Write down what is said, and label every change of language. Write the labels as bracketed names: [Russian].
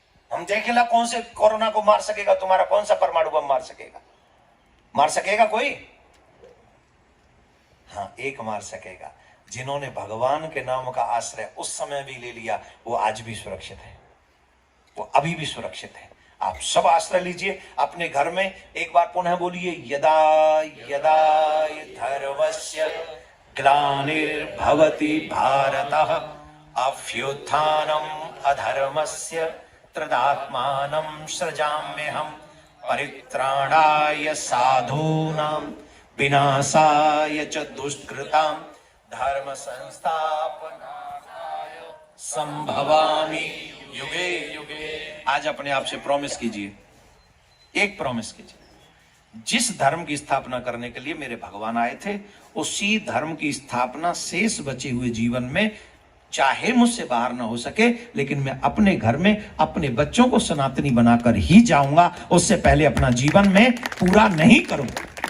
[Hindi] हम देखेला कौन से कोरोना को मार सकेगा, तुम्हारा कौन सा परमाणु बम मार सकेगा? मार सकेगा कोई? हाँ, एक मार सकेगा, जिन्होंने भगवान के नाम का आश्रय उस समय भी ले लिया, वो आज भी सुरक्षित है, वो अभी भी सुरक्षित है। आप सब आश्रय लीजिए अपने घर में। एक बार पुनः बोलिए, [Sanskrit] यदा यदा धर्मस्य ग्लानिर्भवति भारतः अभ्युत्थानम् अधर्मस्य तदात्मानं सृजाम्यहम् परित्राणाय साधूनां विनाशाय च दुष्कृतां धर्म संस्थापनाय संभवामि युगे युगे। [Hindi] आज अपने आप से प्रॉमिस कीजिए, एक प्रॉमिस कीजिए, जिस धर्म की स्थापना करने के लिए मेरे भगवान आए थे, उसी धर्म की स्थापना शेष बचे हुए जीवन में चाहे मुझसे बाहर ना हो सके, लेकिन मैं अपने घर में अपने बच्चों को सनातनी बनाकर ही जाऊंगा, उससे पहले अपना जीवन में पूरा नहीं करूंगा।